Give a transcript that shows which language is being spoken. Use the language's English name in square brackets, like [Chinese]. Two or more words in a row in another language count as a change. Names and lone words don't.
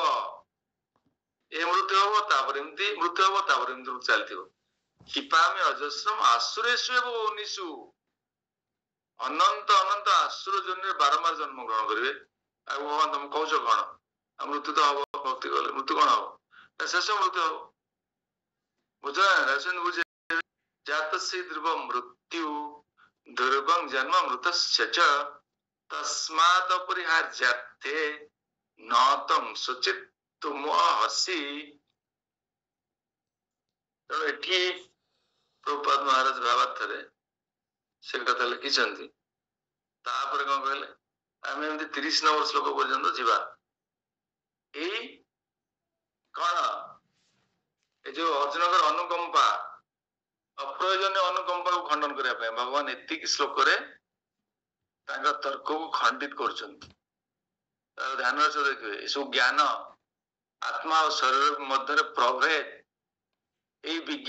[Odia] ଏ ମୃତ୍ୟୁ ହବ ତାପରେ ଏମିତି ମୃତ୍ୟୁ ହବ ତାପରେ ଏମିତି ଚାଲିଥିବ [Sanskrit] କ୍ଷିପାମି ଅଜସ୍ରମ ଆସୁରେଷୁ [Odia] ଏବଂ ଉନିଷୁ ଅନନ୍ତ ଅନନ୍ତ ଆସୁର ଜନ୍ମରେ ବାରମ୍ବାର ଜନ୍ମ ଗ୍ରହଣ କରିବେ ଆଉ ଭଗବାନ ତମେ କହୁଛ କଣ ଆଉ ମୃତ୍ୟୁ ତ ହବ ଭକ୍ତି କଲେ ମୃତ୍ୟୁ କଣ ହବ ଶେଷ ମୃତ୍ୟୁ ହବ ବୁଝ ବୁଝେ [Sanskrit] जातस्य ध्रुव मृत्यु दुर्भं जन्म मृतस्य च तस्मात् अपरिहार्यर्थे न तं सुचित तुमहसि [Odia] ତେଣୁ ଏଠି ପ୍ରଭୁପାଦ ମହାରାଜ ଭାବାର୍ଥରେ ସେ କଥା ଲେଖିଛନ୍ତି ତାପରେ କଣ କହିଲେ ଆମେ ଏମିତି 30 ନମ୍ବର ଶ୍ଲୋକ ପର୍ଯ୍ୟନ୍ତ ଯିବା ଏଇ କଣ ଏ ଯୋଉ ଅର୍ଜୁନଙ୍କର ଅନୁକମ୍ପା ଅପ୍ରୟୋଜନୀୟ ଅନୁକମ୍ପାକୁ ଖଣ୍ଡନ କରିବା ପାଇଁ ଭଗବାନ ଏତିକି ଶ୍ଲୋକରେ ତାଙ୍କ ତର୍କକୁ ଖଣ୍ଡିତ କରୁଛନ୍ତି ତାର ଧ୍ୟାନ ସହ ଦେଖିବେ ଏସବୁ ଜ୍ଞାନ ଆତ୍ମା ଓ ଶରୀର ମଧ୍ୟରେ ପ୍ରଭେଦ ଏଇ